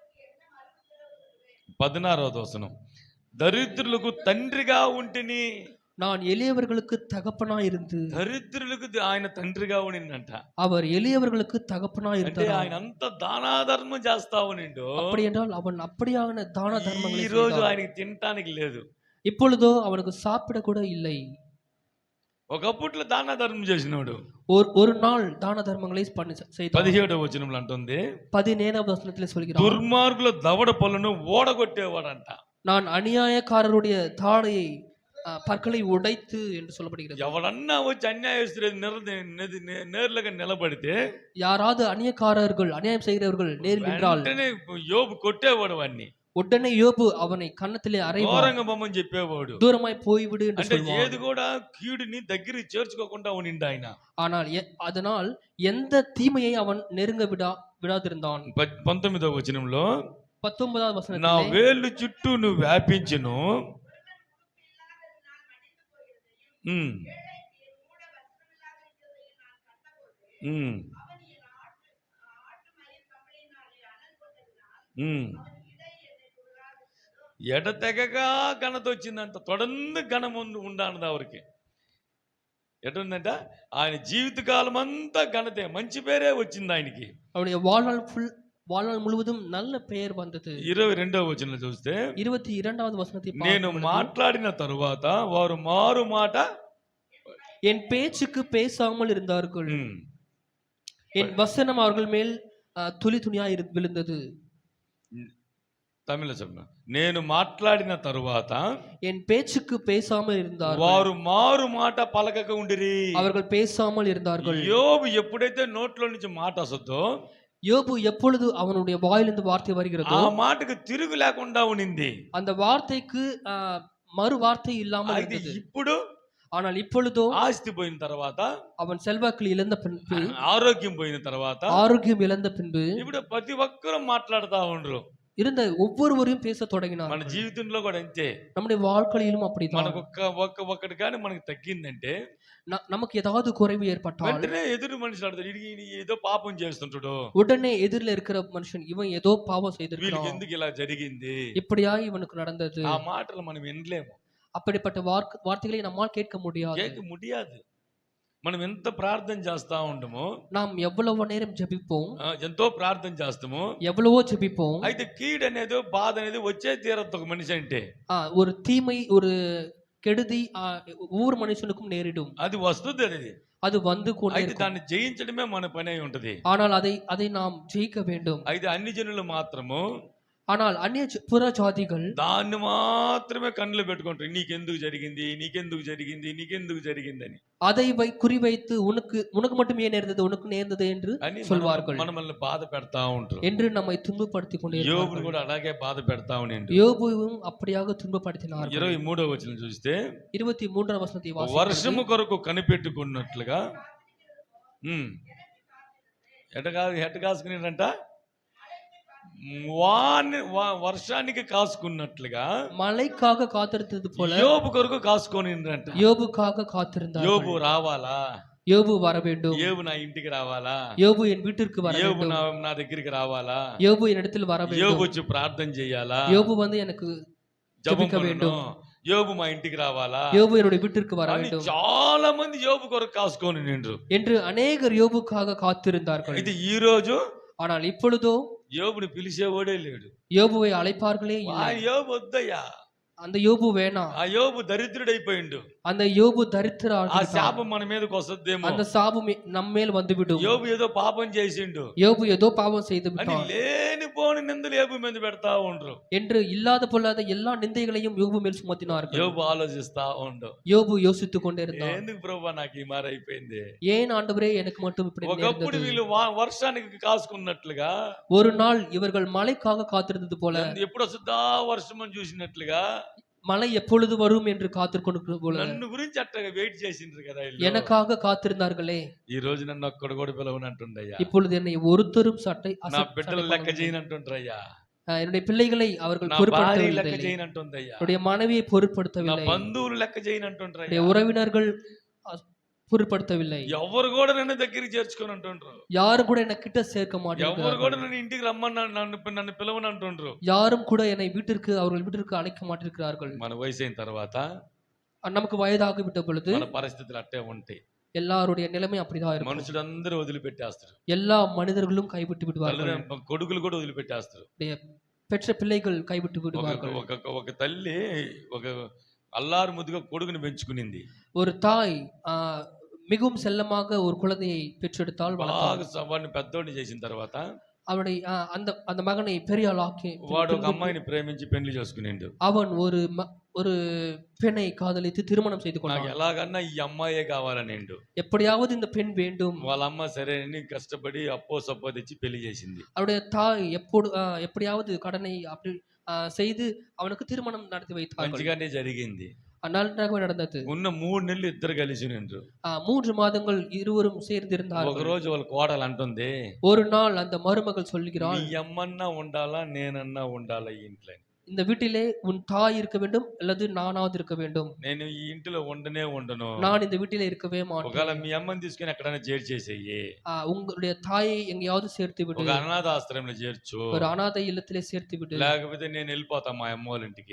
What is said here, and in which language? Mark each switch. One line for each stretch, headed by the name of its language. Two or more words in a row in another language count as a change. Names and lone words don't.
Telugu: 16வது వచనం. దరిద్రులకు తండ్రిగా ఉంటిని.
Tamil: நான் எளியவர்களுக்கு தகப்பனாய் இருந்து
Telugu: దరిద్రులకు ఆయన తండ్రిగా ఉండిందంట.
Tamil: அவர் எளியவர்களுக்கு தகப்பனாய்
Telugu: అంటే
Tamil: இருந்தார்.
Telugu: ఆయన అంత దానాధర్మం చేస్తా ఉండిండు.
Tamil: அப்படி என்றால் அவன் அப்படியான தான
Telugu: ఈ
Tamil: தர்மங்களை
Telugu: రోజు
Tamil: செய்தான்.
Telugu: ఆయనకి తినటానికి లేదు.
Tamil: இப்பொழுதோ அவனுக்கு சாப்பிட கூட இல்லை.
Telugu: ఒకప్పట్లో దాన ధర్మం చేసినోడు.
Tamil: ஒரு நாள் தான தர்மங்களை செய்தான்.
Telugu: 17వ వచనంలో అంటుంది,
Tamil: 17వ వచనத்திலே சொல்கிறார்,
Telugu: దుర్మార్గుల దవడ పళ్ళను ఓడగొట్టేవాడంట.
Tamil: நான் அநியாயக்காரருடைய தாடையை பற்களை உடைத்து என்று சொல்லப்படுகிறது.
Telugu: ఎవడన్నా వచ్చి అన్యాయస్తుడు నేర్లుగా నిలబడితే,
Tamil: யாராவது அநியாயக்காரர்கள் அநியாயம் செய்கிறவர்கள் நேரில் நின்றால்
Telugu: వెంటనే యోబు కొట్టేవాడు వాడిని.
Tamil: உடனே யோபு அவனை கன்னத்திலே அறைவார்,
Telugu: ఘోరంగా బొమ్మని చెప్పేవాడు.
Tamil: தூரமாய் போய்விடு என்று
Telugu: అంటే
Tamil: சொல்வார்.
Telugu: ఏది కూడా కీడుని దగ్గరికి చేర్చుకోకుండా ఉండిండు ఆయన.
Tamil: ஆனால் அதனால் எந்த தீமையை அவன் நெருங்க விடாதிருந்தான்.
Telugu: 19వ వచనంలో, 19వ నా
Tamil: வசனத்திலே,
Telugu: వేళ్ళు చుట్టూ నువ్వు వ్యాపించును, ఉమ్, ఉమ్, ఉమ్, ఎడతెగగా ఘనత వచ్చిందంట.
Tamil: தொடர்ந்து கனம் உண்டானது அவருக்கு.
Telugu: ఎటుందంట, ఆయన జీవితకాలం అంతా ఘనతే, మంచి పేరే వచ్చింది ఆయనకి.
Tamil: அவனுடைய வாழ்நாள் முழுவதும் நல்ல பெயர் வந்தது.
Telugu: 22వ వచనంలో చూస్తే,
Tamil: 22வது వசனத்தை
Telugu: నేను మాట్లాడిన తరువాత వారు మారు మాట,
Tamil: என் பேச்சுக்கு பேசாமல் இருந்தார்கள், என் வசனம் அவர்கள் மேல் துளி துளியாய் விழுந்தது.
Telugu: తమిళ చెప్పిన, నేను మాట్లాడిన తరువాత
Tamil: என் பேச்சுக்கு பேசாமல் இருந்தார்கள்,
Telugu: వారు మారు మాట పలకక ఉండిరి.
Tamil: அவர்கள் பேசாமல் இருந்தார்கள்.
Telugu: యోబు ఎప్పుడైతే నోట్లో నుంచి మాట వస్తుందో,
Tamil: யோபு எப்பொழுது அவனுடைய வாயிலிருந்து வார்த்தை வருகிறதோ
Telugu: ఆ మాటకు తిరుగు లేకుండా ఉండింది.
Tamil: அந்த வார்த்தைக்கு மறு வார்த்தை இல்லாமல்
Telugu: అయితే
Tamil: இருந்தது.
Telugu: ఇప్పుడు,
Tamil: ஆனால் இப்பொழுதோ
Telugu: ఆస్తి పోయిన తర్వాత,
Tamil: அவன் செல்வாக்கில் இழந்த பின்பு,
Telugu: ఆరోగ్యం పోయిన తర్వాత,
Tamil: ஆரோக்கியம் இழந்த பின்பு,
Telugu: ఇప్పుడు ప్రతి ఒక్కరూ మాట్లాడుతా ఉండరు.
Tamil: இருந்த ஒவ்வொருவரையும் பேச தொடங்கினார்.
Telugu: మన జీవితంలో కూడా అంతే.
Tamil: நம்முடைய வாழ்க்கையிலும் அப்படிதான்.
Telugu: మనకు ఒక్కటి కానీ మనకు తగ్గిందంటే,
Tamil: நமக்கு ஏதாவது குறைவு ஏற்பட்டால்
Telugu: వెంటనే ఎదురు మనిషి ఆడతాడు, ఇది ఏదో పాపం చేస్తుంటాడు,
Tamil: உடனே எதிரில் இருக்கிற மனுஷன் இவன் ஏதோ பாவம்
Telugu: వీళ్ళకి
Tamil: செய்திருக்கிறான்,
Telugu: ఎందుకు ఇలా జరిగింది,
Tamil: இப்படியா இவனுக்கு நடந்தது.
Telugu: ఆ మాటలు మనం వినలేము,
Tamil: அப்படிப்பட்ட வார்த்தைகளை நம்மால் கேட்க முடியாது. கேட்க முடியாது.
Telugu: మనం ఎంత ప్రార్థన చేస్తా ఉండమో,
Tamil: நாம் எவ்வளவு நேரம் ஜெபிப்போம்,
Telugu: ఎంతో ప్రార్థన చేస్తాము,
Tamil: எவ்வளவோ ஜெபிப்போம்.
Telugu: అయితే కీడు అనేది, బాధ అనేది వచ్చే తీరదు ఒక మనిషి అంటే.
Tamil: ஒரு தீமை, ஒரு கெடுதி ஒவ்வொரு மனுஷனுக்கும் நேரிடும்.
Telugu: అది వస్తుంది, అది
Tamil: அது வந்து கொண்டே
Telugu: అయితే
Tamil: இருக்கும்.
Telugu: దాన్ని జయించడమే మన పని అయి ఉంటది.
Tamil: ஆனால் அதை நாம் ஜெயிக்க வேண்டும்.
Telugu: అయితే అన్ని జనులు మాత్రము,
Tamil: ஆனால் புற ஜாதிகள்
Telugu: దాన్ని మాత్రమే కన్నులు పెట్టుకుంటారు, నీకెందుకు జరిగింది, నీకెందుకు జరిగింది, నీకెందుకు జరిగింది అని.
Tamil: அதை குறிவைத்து உனக்கு மட்டும் ஏன் நேர்ந்தது, உனக்கு நேர்ந்தது என்று சொல்வார்கள்.
Telugu: మనల్ని బాధ పెడతా ఉంటారు.
Tamil: என்று நம்மை துன்பப்படுத்தி கொண்டே
Telugu: యోబును కూడా అలాగే బాధ పెడతా ఉండిండు.
Tamil: யோபுவும் அப்படியாக துன்பப்படுத்தினார்.
Telugu: 23వ వచనం చూస్తే,
Tamil: 23వ వచనத்தை వాసిస్తే,
Telugu: వర్షము కొరకు కనిపెట్టుకున్నట్లుగా, ఎట కాసుకునేటంట, వర్షానికి కాసుకున్నట్లుగా
Tamil: மழைக்காக காத்திருந்தது போல
Telugu: యోబు కొరకు కాసుకొనిండ్రంట.
Tamil: யோபுக்காக காத்திருந்தார்.
Telugu: యోబు రావాలా,
Tamil: யோபு வர வேண்டும்,
Telugu: యోబు నా ఇంటికి రావాలా,
Tamil: யோபு என் வீட்டிற்கு வர
Telugu: యోబు
Tamil: வேண்டும்,
Telugu: నా దగ్గరికి రావాలా,
Tamil: யோபு என்னிடத்தில் வர
Telugu: యోబు
Tamil: வேண்டும்,
Telugu: వచ్చి ప్రార్థన చేయాలా,
Tamil: யோபு வந்து எனக்கு ஜெபிக்க வேண்டும்,
Telugu: యోబు మా ఇంటికి రావాలా,
Tamil: யோபு என்னுடைய வீட்டிற்கு வர
Telugu: అని
Tamil: வேண்டும்
Telugu: చాలా మంది యోబు కొరకు కాసుకొని నిండ్రు
Tamil: என்று அநேகர் யோபுக்காக காத்திருந்தார்கள்.
Telugu: ఇది ఈ రోజు
Tamil: ஆனால் இப்பொழுதோ
Telugu: యోబుని పిలిచేవాడే లేడు.
Tamil: யோபுவை అழைப்பார்களே இல்லை.
Telugu: యోబు వద్దయ్యా,
Tamil: அந்த யோபு வேணாம்,
Telugu: ఆ యోబు దరిద్రుడైపోయిండు,
Tamil: அந்த యోబు
Telugu: ఆ
Tamil: దరిద్రராகிவிட்டான்,
Telugu: శాపం మన మీదకి వస్తుందేమో,
Tamil: அந்த சாபம் நம்மேல் வந்துவிடும்,
Telugu: యోబు ఏదో పాపం చేసిండు
Tamil: யோபு ஏதோ பாவம் செய்து
Telugu: అని
Tamil: விட்டான்
Telugu: లేనిపోని నిందలు యోబు మీద పెడతా ఉండ్రు.
Tamil: என்று இல்லாத பொல்லாத எல்லா நிந்தைகளையும் யோபு மேல் சுமத்தினார்கள்.
Telugu: యోబు ఆలోచిస్తా ఉండు,
Tamil: யோபு யோசித்துக் கொண்டே இருந்தான்,
Telugu: ఎందుకు ప్రభు నాకు ఈ మారి అయిపోయింది.
Tamil: ஏன் ஆண்டவரே எனக்கு மட்டும் இப்படி
Telugu: ఒకప్పుడు
Tamil: நேர்ந்தது.
Telugu: వీళ్ళు వర్షానికి కాసుకున్నట్లుగా,
Tamil: ஒரு நாள் இவர்கள் மழைக்காக காத்திருந்தது போல,
Telugu: ఎప్పుడు వస్తుందా వర్షం అని చూసినట్లుగా,
Tamil: மழை எப்பொழுது வரும் என்று காத்திருக்கொண்டு போல
Telugu: నన్ను గురించి అట్టగా వెయిట్ చేసిండ్రు కదా వీళ్ళు.
Tamil: எனக்காக காத்திருந்தார்களே,
Telugu: ఈ రోజు నన్ను ఒక్కడు కూడా పిలవనంటుండయ్యా,
Tamil: இப்பொழுது என்னை ஒருத்தரும்
Telugu: నా బిడ్డలు లెక్క చేయనంటుండ్రయ్యా,
Tamil: என்னுடைய பிள்ளைகளை அவர்கள்
Telugu: నా భార్య లెక్క
Tamil: பொருட்படுத்தவில்லை,
Telugu: చేయనంటుందయ్యా,
Tamil: என்னுடைய மனைவியை
Telugu: నా
Tamil: பொருட்படுத்தவில்லை,
Telugu: బంధువులు లెక్క చేయనంటుండ్రయ్యా,
Tamil: என்னுடைய உறவினர்கள் பொருட்படுத்தவில்லை,
Telugu: ఎవరు కూడా నన్ను దగ్గరికి చేర్చుకొని అంటుండ్రు,
Tamil: யாரும் கூட என்னை கிட்ட சேர்க்க
Telugu: ఎవరు
Tamil: மாட்டேங்கிறார்கள்,
Telugu: కూడా నన్ను ఇంటికి రమ్మని నన్ను పిలవనంటుండ్రు.
Tamil: யாரும் கூட என்னை அவர்கள் வீட்டிற்கு அழைக்க மாட்டிருக்கிறார்கள்.
Telugu: మన వయసు అయిన తర్వాత
Tamil: நமக்கு వయదాగివిட்ட பொழுது
Telugu: మన పరిస్థితులు అట్టే ఉంటాయి.
Tamil: எல்லாருடைய நிலைமை அப்படிதான் இருக்கும்.
Telugu: మనుషులందరూ వదిలిపెట్టేస్తారు.
Tamil: எல்லா மனிதர்களும் கைவிட்டு விடுவார்கள்.
Telugu: కొడుకులు కూడా వదిలిపెట్టేస్తారు.
Tamil: பெற்ற பிள்ளைகள் கைவிட்டு
Telugu: ఒక
Tamil: விடுவார்கள்.
Telugu: ఒక ఒక తల్లి ఒక అల్లారు ముద్దుగా కొడుకుని పెంచుకునింది.
Tamil: ஒரு தாய் மிகவும் செல்லமாக ஒரு குழந்தையை பெற்றெடுத்தால்
Telugu: బాగా వాడిని పెద్దోడిని చేసిన తర్వాత
Tamil: அவனை அந்த மகனை பெரிய ஆளாக்கி
Telugu: వాడు ఒక అమ్మాయిని ప్రేమించి పెళ్లి చేసుకునిండు.
Tamil: அவன் ஒரு பெண்ணை காதலித்து திருமணம் செய்து
Telugu: నాకు
Tamil: கொண்டான்.
Telugu: ఎలాగన్నా ఈ అమ్మాయే కావాలనిండు.
Tamil: எப்படியாவது இந்த பெண் வேண்டும்.
Telugu: వాళ్ళ అమ్మ సరే అని కష్టపడి అప్పో సప్పో తెచ్చి పెళ్లి చేసింది.
Tamil: அவருடைய தாய் எப்படியாவது கடனை அப்படி செய்து அவனுக்கு திருமணம் நடத்தி வைத்தார்கள்.
Telugu: మంచిగానే జరిగింది.
Tamil: நன்றாகவே நடந்தது.
Telugu: ఉన్న 3 నెలలు ఇద్దరు కలిసి నిండ్రు.
Tamil: 3 మాதங்கள் இருவரும் சேர்ந்திருந்தார்கள்.
Telugu: ఒక రోజు వాళ్ళ కోడలు అంటుంది,
Tamil: ஒரு நாள் அந்த மருமகள் சொல்கிறாள்,
Telugu: నీ అమ్మన్నా ఉండాలా నేనన్నా ఉండాలా ఈ ఇంట్లో.
Tamil: இந்த வீட்டிலே உன் தாய் இருக்க வேண்டும் அல்லது நானாவது இருக்க வேண்டும்.
Telugu: నేను ఈ ఇంటిలో ఉండనే ఉండను.
Tamil: நான் இந்த வீட்டிலே இருக்கவே மாட்டேன்.
Telugu: ఒకవేళ మీ అమ్మని తీసుకొని ఎక్కడైనా చేర్చేసేయి.
Tamil: உங்களுடைய தாயை ఎங்கயாவது சேர்த்து విడు.
Telugu: ఒక అనాథ ఆశ్రమంలో చేర్చు.
Tamil: ஒரு அனாதை இல்லத்திலே சேர்த்து விடு.
Telugu: లేకపోతే నేను వెళ్ళిపోతా మా అమ్మ వాళ్ళ ఇంటికి.